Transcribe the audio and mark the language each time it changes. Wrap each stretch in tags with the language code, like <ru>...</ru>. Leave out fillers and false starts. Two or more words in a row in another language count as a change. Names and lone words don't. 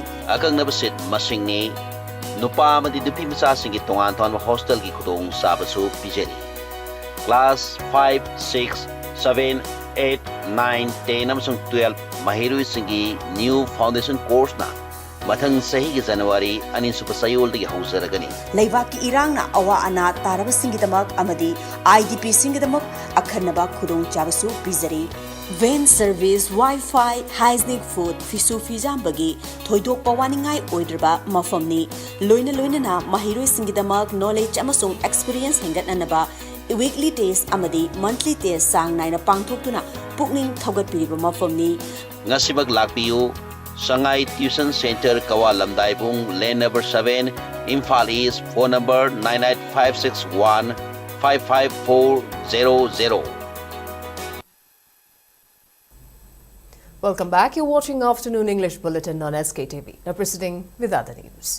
<mni>Akang nabasit Masingni. Nupa amadi dupi masasingi tongan tongan hostel ki kutong sabasu pijeri. Class 5, 6, 7, 8, 9, 10 amasung 12 mahiru singi</mni> <en>new foundation course</en> <mni>na mathang sahi ki January anin supasayol dagi hausaragani. Laibak ki irang na awa ana taraba singi damak amadi IDP singi damak akhanaba kudong chabasu pijeri.</mni> <en>Van service, Wi-Fi, hygienic food,</en> <mni>fisu fijam bagi, thoidok pawaningai oidraba mafamni, loina na mahiroi singidamak knowledge amasung experience hengat nanaba,</mni> <en>weekly test</en> <mni>amadi</mni> <en>monthly test</en> <mni>sang naina pangthoktuna pukning thogat piriba mafamni. Ngasibag lakpiyu, Sangai Tuition Center Kawa Lamdaibung,</mni> <en>lane number 7, Imphal East, phone number 98561 55400. Welcome back. You're watching Afternoon English Bulletin on SKTV. Now proceeding with other news.</en>